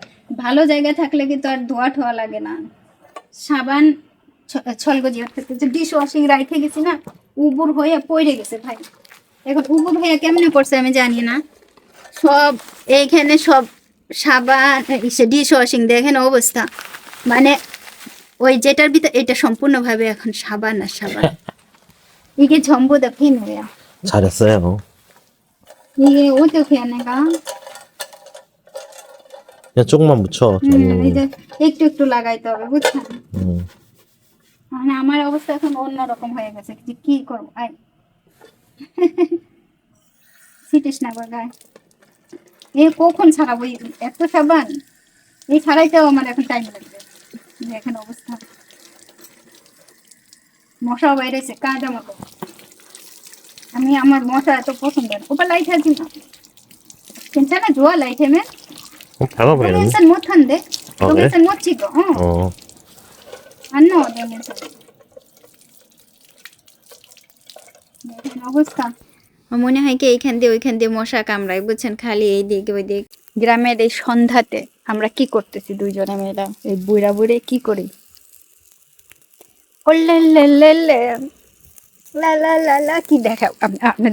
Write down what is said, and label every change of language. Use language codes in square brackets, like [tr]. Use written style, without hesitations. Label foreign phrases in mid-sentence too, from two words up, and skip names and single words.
[bn] ভালো জায়গা থাকলে কিন্তু আর ধোয়া ঠোয়া লাগে না। সাবান ছলগজি যে [en] dish washing [bn] রাইখে গেছি না, উবুর হয়ে পড়ে গেছে ভাই। এখন উবুর হয়ে কেমনে পড়ছে আমি জানি না। সব এইখানে সব সাবান [en] dish washing, [bn] দেখেন অবস্থা। মানে ওই যেটার ভিতরে এটা সম্পূর্ণভাবে এখন সাবান আর সাবান। [ko] 이게 전부 다 비누야. 잘했어요. 이게 어떻게 내가? 그냥 조금만 묻혀. [bn] 이제 একটু একটু লাগাইতে হবে, বুঝছেন? 음. মানে আমার অবস্থা এখন অন্যরকম হয়ে গেছে, যে কি করবো। আই ছিটিস না গায়ে। এ কখন ছাড়াবো এত সাবান? এই ছাড়াইতেও আমার এখন টাইম লাগবে। দেখেন অবস্থা, মশাও বাইরেছে কাঁচা মতো। আমি আমার মশা এত পছন্দ না। ওপর লাইট আছে না, [ko] 괜찮아 좋아 라이트면? 작아 보이는데? 동영상 못한대. 그래? 동영상 못 찍어. 어. 안 나와 동영상. [bn] দেখেন অবস্থা। মনে হয় কি এইখান দিয়ে ওইখান দিয়ে মশা কামড়ায়, বুঝছেন? খালি এই দিক ওই দিক। গ্রামের এই সন্ধ্যাতে আমরা কি করতেছি দুইজনে মেয়েরা, এই বুড়া বুড়ে কি করি? লা লা লা লা, কি দেখাও আপনার?